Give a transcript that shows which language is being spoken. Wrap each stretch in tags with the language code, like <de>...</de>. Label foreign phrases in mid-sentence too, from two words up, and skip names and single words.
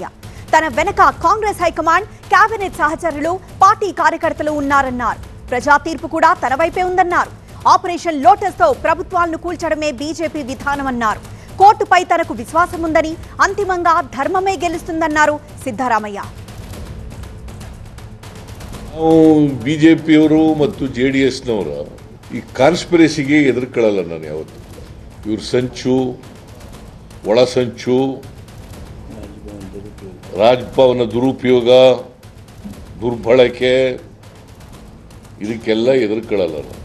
<te>తన వెనక కాంగ్రెస్ హైకమాండ్, కేబినెట్ సహచరులు, పార్టీ కార్యకర్తలు ఉన్నారన్నారు. ప్రజా తీర్పు కూడా తన వైపే ఉందన్నారు. ఆపరేషన్ లోటస్ తో ప్రభుత్వాలను కూల్చడమే బీజేపీ విధానమన్నారు. కోర్టుపై తనకు విశ్వాసం ఉందని, అంతిమంగా ధర్మమే గెలుస్తుందన్నారు సిద్ధరామయ్య.</te> <kn>ಬಿಜೆಪಿಯವರು ಮತ್ತು JDSನವರ ಈ ಕಾನ್ಸ್ಪಿರಸಿಗೆ ಎದುರುಕೊಳ್ಳಲ್ಲ ನಾನು ಯಾವತ್ತು. ಇವ್ರ ಸಂಚು, ಒಳ ಸಂಚು, ರಾಜಭವನ ದುರುಪಯೋಗ, ದುರ್ಬಳಕೆ ಇದಕ್ಕೆಲ್ಲ ಎದುರುಕೊಳ್ಳಲ್ಲ ನಾನು.</kn>